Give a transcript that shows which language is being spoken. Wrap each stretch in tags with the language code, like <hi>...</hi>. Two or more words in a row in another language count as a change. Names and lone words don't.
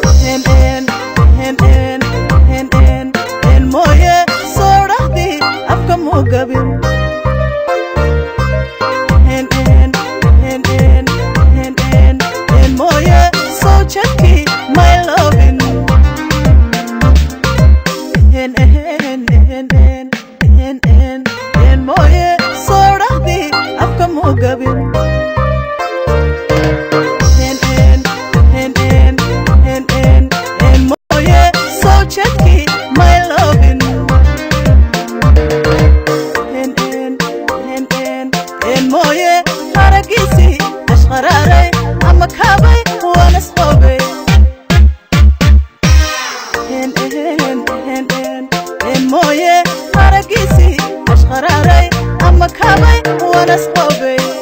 <so>En, en, en, en, en, en, en mooye, soo dhahdi, afka muu gabin. En, en, en, en, en, en, en mooye, soo jadki,</so> <en>my lovin.</en> <so>En, en, en, en, en, en, en, en mooye, soo dhahdi, afka muu gabin. En, en, en, en, en, en, en mooye, soo jadki,</so> <en>my lovin.</en> <so>En, en, en, en, Een mooye, araggiisii, ashqaraaray, ama kaabay, waan isqoobay. Een, een, een, een, een mooye, araggiisii, ashqaraaray, ama kaabay, waan isqoobay.</so>